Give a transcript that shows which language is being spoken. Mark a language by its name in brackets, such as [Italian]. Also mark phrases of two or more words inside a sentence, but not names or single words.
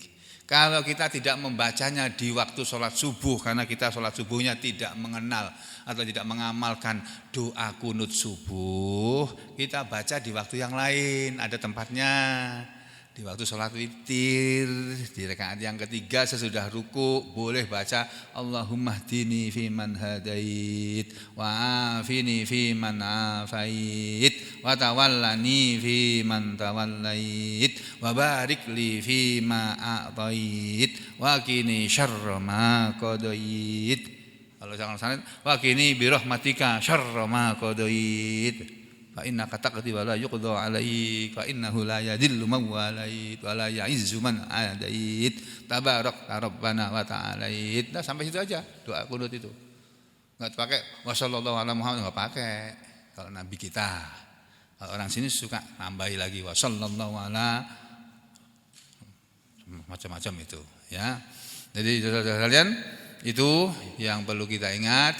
[Indonesian] Kalau kita tidak membacanya di waktu sholat subuh, karena kita sholat subuhnya tidak mengenal atau tidak mengamalkan doa kunut subuh, kita baca di waktu yang lain, ada tempatnya. di waktu sholat witir, di rakaat yang ketiga sesudah ruku boleh baca [Arabic] اللهم اهدني فيمن هديت وعافني فيمن عافيت وتولني فيمن توليت وبارك لي فيما أعطيت وقني شر ما قضيت. [Indonesian] Kalau jangan sanad [Arabic] وقني برحمتك شر ما قضيت. فإنك تقضي ولا يقضى عليك فإنه لا يذل من واليت ولا يعز من عاديت تبارك ربنا وتعاليت. [Indonesian] Nah, sampai situ aja doa kunut itu. Enggak pakai [Arabic] وصلى الله على محمد, [Indonesian] enggak pakai. Kalau nabi kita. Kalau orang sini suka nambahi lagi [Arabic] وصلى الله على [Indonesian] macam-macam itu, ya. Jadi saudara sekalian, itu yang perlu kita ingat.